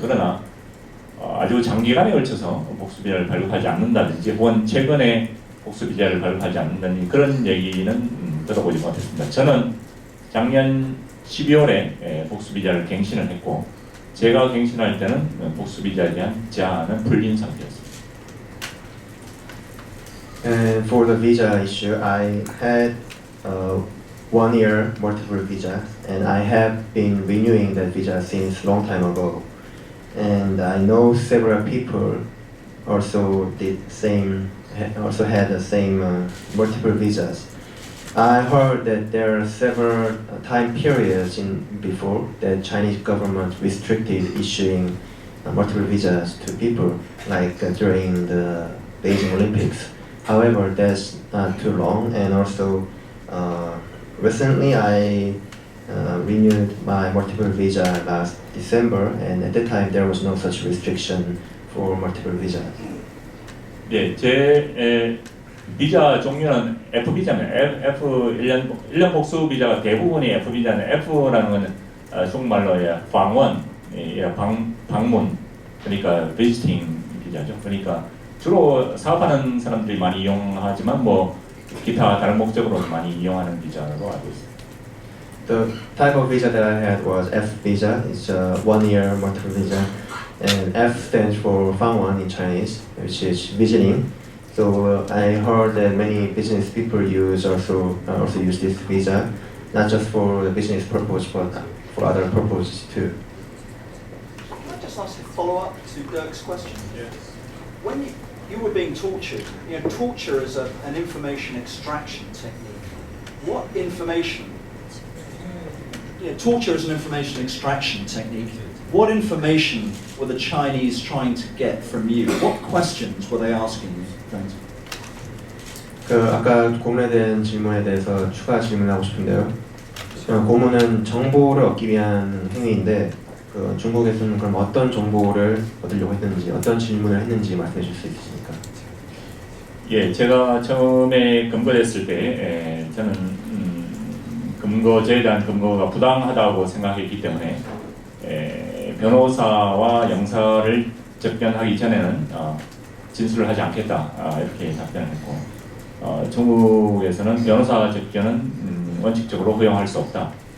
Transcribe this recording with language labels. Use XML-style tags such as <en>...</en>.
<ko>그러나 아주 장기간에 걸쳐서 복수 비자를 발급하지 않는다든지, 혹은 최근에 복수 비자를 발급하지 않는다든지 그런 얘기는 들어보지 못했습니다. 저는 작년 12월에 복수 비자를 갱신을 했고, 제가 갱신할 때는 복수 비자에 대한 제한은 풀린 상태였습니다.</ko> <en>And for the visa issue, I had 1 year multiple visa, and I have been renewing that visa since long time ago. And I know several people also also had the same multiple visas. I heard that there are several time periods before that Chinese government restricted issuing multiple visas to people, like during the Beijing Olympics. However, that's not too long, and also recently I renewed my multiple visa last December, and at that time there was no such restriction for multiple visas.</en> <ko>예, 제 비자 종류는 F 비자입니다. F 1년 복수 비자가 대부분이 F 비자는, F라는 것은 중국말로 방원, 방문, 그러니까 visiting 비자죠. 그러니까 주로 사업하는 사람들이 많이 이용하지만 뭐 기타 다른 목적으로 많이 이용하는 비자로 알고 있습니다.</ko> <en>The type of visa that I had was F visa. It's a 1 year multiple visa, and F stands for Fangwan in Chinese, which is visiting. So I heard that many business people also use this visa, not just for the business purpose, but for other purposes too. Can I just ask a follow-up to Dirk's question? Yes. When you were being tortured, torture is an information extraction technique. What information? Torture is an information extraction technique. What information were the Chinese trying to get from you? What questions were they asking you? Thanks.</en> <ko>아까 고문에 대한 질문에 대해서 추가 질문하고 싶은데요. 고문은 정보를 얻기 위한 행위인데, 중국에서는 그럼 어떤 정보를 얻으려고 했는지, 어떤 질문을 했는지 말씀해 주실 수 있으십니까? 예, 제가 처음에 검거됐을 때 저는 검거제에 대한 검거가 부당하다고 생각했기 때문에 변호사와 영사를 접견하기 전에는 진술을 하지 않겠다 이렇게 답변을 했고 중국에서는 변호사 접견은 원칙적으로 허용할 수 없다.</ko>